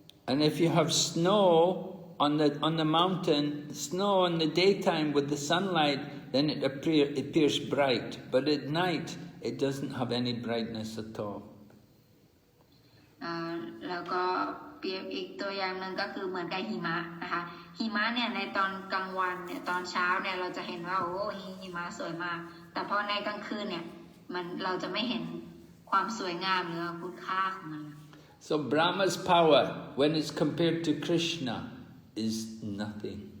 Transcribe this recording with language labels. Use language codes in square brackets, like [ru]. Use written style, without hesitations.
[en] And if you have snow on the mountain, snow in the daytime with the sunlight, then it appears bright, but at night it doesn't have any brightness at all. [th] แล้วก็เปรียบอีกตัวอย่างหนึ่งก็คือเหมือนกับหิมะนะคะหิมะเนี่ยในตอนกลางวันเนี่ยตอนเช้าเนี่ยเราจะเห็นว่าโอ้หิมะสวยมากแต่พอในกลางคืนเนี่ยเราจะไม่เห็นความสวยงามหรือคุณค่าของมัน [en] So Brahma's power when it's compared to Krishna is nothing.